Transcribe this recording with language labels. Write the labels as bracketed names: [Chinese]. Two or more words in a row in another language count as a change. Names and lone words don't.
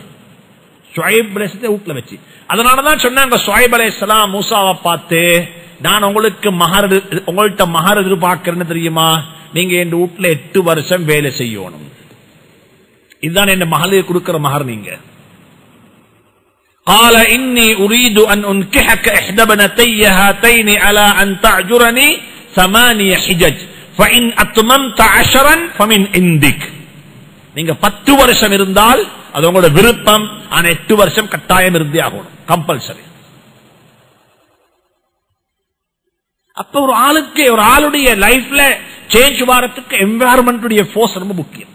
[Tamil] ஷுஐப் அலைஹிஸ்ஸலாத்தை வீட்டுல வச்சு. அதனாலதான் சொன்னாங்க ஷுஐப் அலைஹிஸ்ஸலாம் மூசாவை பார்த்து, நான் உங்களுக்கு உங்கள்கிட்ட மஹர் எதிர்பார்க்கிறேன்னு தெரியுமா? நீங்க என் வீட்டுல 8 வருஷம் வேலை செய்யணும். இதுதான் என் மகளுக்கு கொடுக்கிற மஹர். [Arabic] நீங்க قال إني أريد أن أنكحك إحدى بنتي هاتين على أن تعجرني 8 حجج فإن أتممت 10 فمن عندك. [Tamil] நீங்க 10 வருஷம் இருந்தால் அது உங்களோட விருப்பம், ஆனா 8 வருஷம் கட்டாயம் இருந்தே ஆகணும், கம்பல்சரி. அப்ப ஒரு ஆளுக்கு, ஒரு ஆளுடைய லைஃப்ல சேஞ்ச் வரத்துக்கு [English] environment force [Tamil] ரொம்ப முக்கியம்.